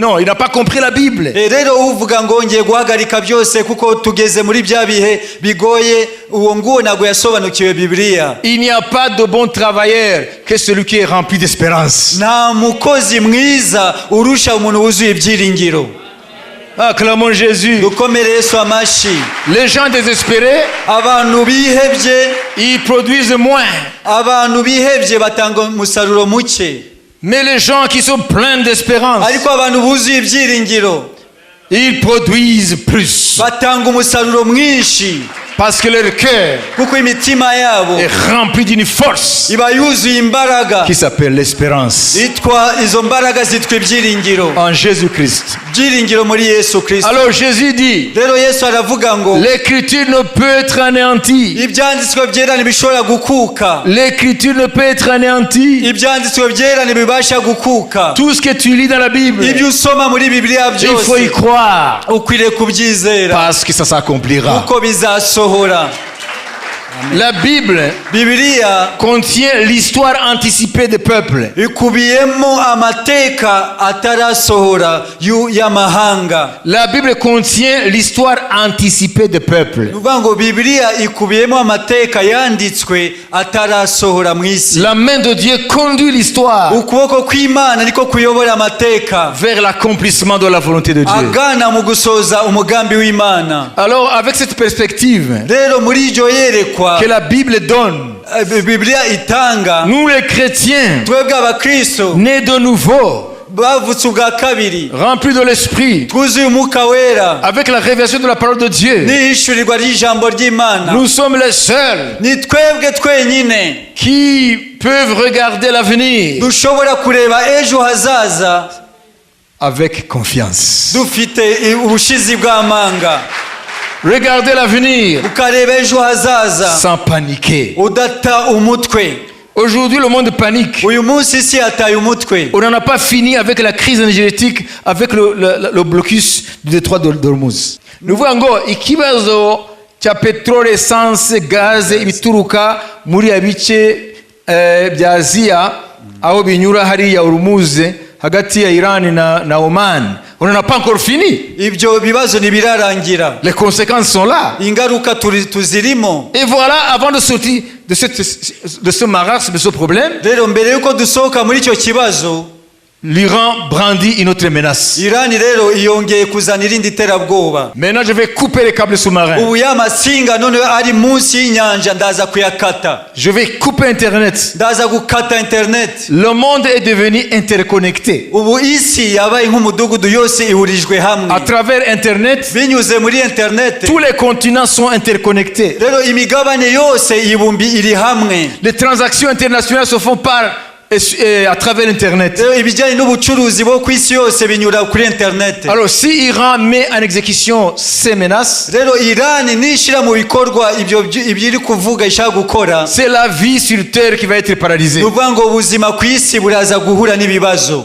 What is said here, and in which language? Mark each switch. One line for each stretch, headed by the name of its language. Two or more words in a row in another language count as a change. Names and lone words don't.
French: Non, il n'a pas compris la Bible.
Kinyarwanda: Rero uvuga ngo ngiye guhagarika byose kuko tugeze muri bya bihe bigoye, uwo nguwo ntabwo yasobanukiwe Bibiliya.
French: Il n'y a pas de bon travailleur que celui qui est rempli d'espérance.
Kinyarwanda: Nta mukozi mwiza urusha umuntu wuzuye ibyiringiro.
French: Acclamons Jésus.
Kinyarwanda: Dukomere Yesu amashi.
French: Les gens désespérés,
Kinyarwanda: Abantu bihebye,
French: ils produisent moins.
Kinyarwanda: abantu bihebye batanga umusaruro muke,
French: Mais les gens qui sont pleins d'espérance,
Kinyarwanda: ariko abantu buzuye ibyiringiro
French: ils produisent plus.
Kinyarwanda: batanga umusaruro mwinshi,
French: Parce que leur cœur
Kinyarwanda: kuko imitima yabo
French: est rempli d'une force
Kinyarwanda: iba yuzuye imbaraga.
French: qui s'appelle l'espérance
Kinyarwanda: Izo mbaraga zitwa ibyiringiro,
French: en Jésus-Christ.
Kinyarwanda: ibyiringiro muri Yesu Kristo.
French: Alors Jésus dit,
Kinyarwanda: Rero Yesu aravuga ngo
French: l'écriture ne peut être anéantie.
Kinyarwanda: ibyanditswe byera ntibishobora gukuka,
French: L'écriture ne peut être anéantie.
Kinyarwanda: ibyanditswe byera ntibibasha gukuka.
French: Tout ce que tu lis dans la Bible,
Kinyarwanda: Ibyo usoma muri Bibiliya
French: il faut y
Kinyarwanda: byose
French: croire
Kinyarwanda: ukwiriye kubyizera
French: parce que ça s'accomplira.
Kinyarwanda: kuko bizasohora.
French: La Bible
Kinyarwanda: Bibiliya
French: contient l'histoire anticipée des peuples.
Kinyarwanda: ikubiyemo amateka atarasohora y'amahanga.
French: La Bible contient l'histoire anticipée des peuples.
Kinyarwanda: Ni ukuvuga ngo Bibiliya ikubiyemo amateka yanditswe atarasohora mu isi.
French: La main de Dieu conduit l'histoire
Kinyarwanda: Ukuboko kw'Imana niko kuyobora amateka
French: vers l'accomplissement de la volonté de Dieu.
Kinyarwanda: agana mu gusoza umugambi w'Imana.
French: Alors, avec cette perspective
Kinyarwanda: Rero muri iryo yerekwa
French: que la Bible donne,
Kinyarwanda: Bibiliya itanga,
French: nous les chrétiens,
Kinyarwanda: twebwe abakristo
French: nés de nouveau,
Kinyarwanda: bavutse ubwa kabiri,
French: remplis de l'Esprit,
Kinyarwanda: twuzuye umwuka wera
French: avec la révélation de la parole de Dieu,
Kinyarwanda: n'ihishurirwa ry'ijambo ry'Imana,
French: nous sommes les seuls
Kinyarwanda: ni twebwe twenyine
French: qui peuvent regarder l'avenir
Kinyarwanda: dushobora kureba ejo hazaza
French: avec confiance.
Kinyarwanda: dufite ubushizi bw'amanga.
French: Regardez l'avenir
Kinyarwanda: Ukareba ejo hazaza
French: sans paniquer.
Kinyarwanda: udata umutwe.
French: Aujourd'hui, le monde panique.
Kinyarwanda: Uyu munsi isi yataye umutwe.
French: On n'en a pas fini avec la crise énergétique, avec le blocus du détroit d'Ormuz. Nous voyons
Kinyarwanda: ngo ikibazo cya petrole, essence, gaz ibituruka muri abice bya Aziya aho binyura hariya Ormuz hagati ya Iran na Oman.
French: On n'en a pas encore fini.
Kinyarwanda: Ibyo bibazo ntibirarangira.
French: Les conséquences sont là.
Kinyarwanda: Ingaruka tuzirimo.
French: Et voilà, avant de sortir de ce marasme, de ce problème,
Kinyarwanda: Rero mbere yuko dusohoka muri icyo kibazo,
French: l'Iran brandit une autre menace.
Kinyarwanda: Irani rero iyongeye kuzana irindi terabwoba.
French: Maintenant, je vais couper les câbles sous-marins.
Kinyarwanda: Ubu y'amasinga none ari munsi y'inyanja ndaza kuyakata.
French: Je vais couper Internet.
Kinyarwanda: Ndaza gukata internet.
French: Le monde est devenu interconnecté.
Kinyarwanda: Ubu isi yabaye nk'umudugudu yose ihurijwe hamwe.
French: À travers Internet,
Kinyarwanda: Binyuze muri internet.
French: tous les continents sont interconnectés.
Kinyarwanda: Rero imigabane yose iri hamwe.
French: Les transactions internationales se font à travers Internet.
Kinyarwanda: Rero ibijyanye n'ubucuruzi bwo ku isi yose binyura kuri internet.
French: Alors, si Iran met en exécution ces menaces,
Kinyarwanda: Rero Irani nishira mu bikorwa ibyo iri kuvuga ishaka gukora,
French: c'est la vie sur terre qui va être paralysée.
Kinyarwanda: nuvuga ngo ubuzima ku isi buraza guhura n'ibibazo.